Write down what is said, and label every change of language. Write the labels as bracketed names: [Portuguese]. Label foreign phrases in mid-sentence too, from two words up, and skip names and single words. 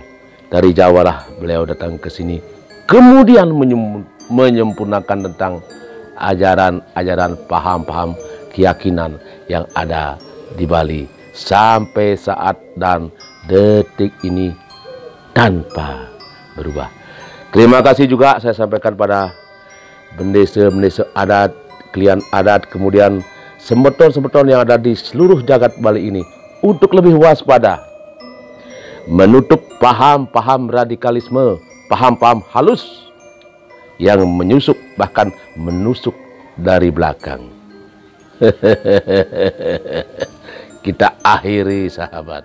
[Indonesian] Dari Jawa lah beliau datang ke sini. Kemudian menyempurnakan tentang ajaran-ajaran, paham-paham, keyakinan yang ada di Bali sampai saat dan detik ini tanpa berubah. Terima kasih juga saya sampaikan pada bendesa-bendesa adat, klien adat, kemudian semeton-semeton yang ada di seluruh jagat Bali ini untuk lebih waspada, menutup paham-paham radikalisme, paham-paham halus yang menyusup bahkan menusuk dari belakang. Kita akhiri, sahabat.